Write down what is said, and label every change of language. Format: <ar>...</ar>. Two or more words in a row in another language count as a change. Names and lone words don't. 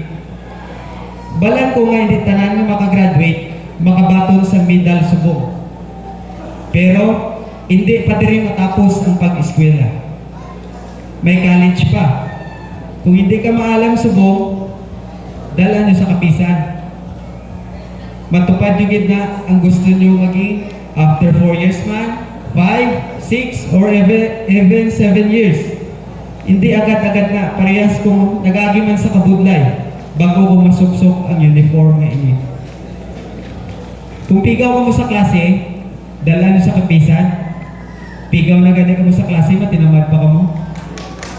<hil>Balan ko nga hindi tanan nga makagraduate, makabaton sa medal subong. Pero, hindi pa diri matapos ang pag-eskwela. May college pa. Kung hindi ka maalam subong, dala nyo sa kapisan. Matupad yung na ang gusto nyo maging</hil> <en>after 4 years</en> <hil>man, 5, 6,</hil> <en>or even 7 years.</en> <hil>Hindi agad-agad na, parehas kung nagagi man sa kabudlay bago ko masuksok ang uniform nga inyo. Kung pigaw ka mo sa klase, dala nyo sa kapisan. Pigaw na gani ka mo sa klase, matinamad pa ka mo.</hil>